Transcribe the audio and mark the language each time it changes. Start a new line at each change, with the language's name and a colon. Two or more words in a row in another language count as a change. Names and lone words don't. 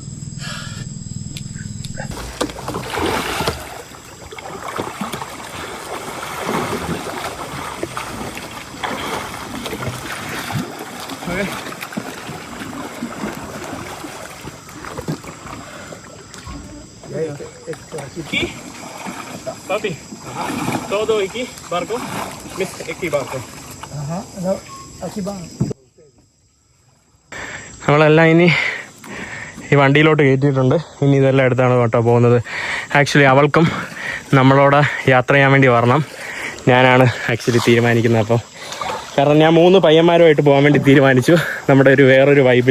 Spanish: Okay. Aquí, papi. Todo aquí, barco. Aquí barco. Ajá. No, aquí van.
Malayalam: നമ്മളെല്ലാം ഇനി ഈ വണ്ടിയിലോട്ട് കയറ്റിയിട്ടുണ്ട്. ഇനി ഇതെല്ലാം എടുത്താണ് കേട്ടോ പോകുന്നത്. ആക്ച്വലി അവൾക്കും നമ്മളോട് യാത്ര ചെയ്യാൻ വേണ്ടി വരണം. ഞാനാണ് ആക്ച്വലി തീരുമാനിക്കുന്നത്. അപ്പോൾ കാരണം ഞാൻ 3 പയ്യന്മാരുമായിട്ട് പോകാൻ വേണ്ടി തീരുമാനിച്ചു, നമ്മുടെ വേറൊരു വൈബിൽ.